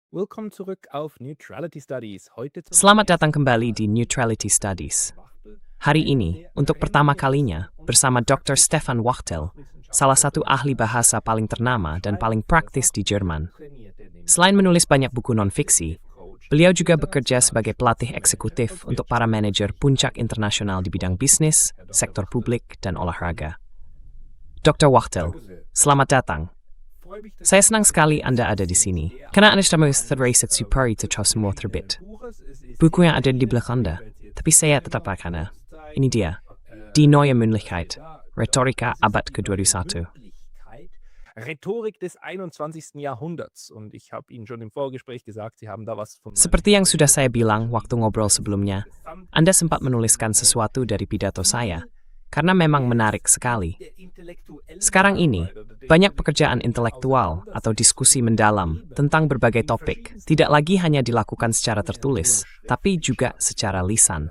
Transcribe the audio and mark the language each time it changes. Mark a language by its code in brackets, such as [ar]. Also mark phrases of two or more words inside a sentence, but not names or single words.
[de] Willkommen zurück auf Neutrality Studies. Heute zum [id] Selamat datang kembali di Neutrality Studies. Hari ini, untuk pertama kalinya, bersama Dr. Stefan Wachtel, salah satu ahli bahasa paling ternama dan paling praktis di Jerman. Selain menulis banyak buku non-fiksi, beliau juga bekerja sebagai pelatih eksekutif untuk para manajer puncak internasional di bidang bisnis, sektor publik, dan olahraga. Dr. Wachtel, selamat datang. Saya senang sekali Anda ada di sini, karena Anda sudah menulis supari to semua terbit. Buku yang ada di belakang Anda, tapi saya tetap akan. Ini dia, [de] Die neue Mündlichkeit, [id] Retorika abad ke-21. [de] Rhetorik des 21. Jahrhunderts. Und ich habe Ihnen schon im Vorgespräch gesagt, Sie haben da was von... [id] Seperti yang sudah saya bilang waktu ngobrol sebelumnya, Anda sempat menuliskan sesuatu dari pidato saya, karena memang menarik sekali. Sekarang ini, banyak pekerjaan intelektual atau diskusi mendalam tentang berbagai topik tidak lagi hanya dilakukan secara tertulis, tapi juga secara lisan.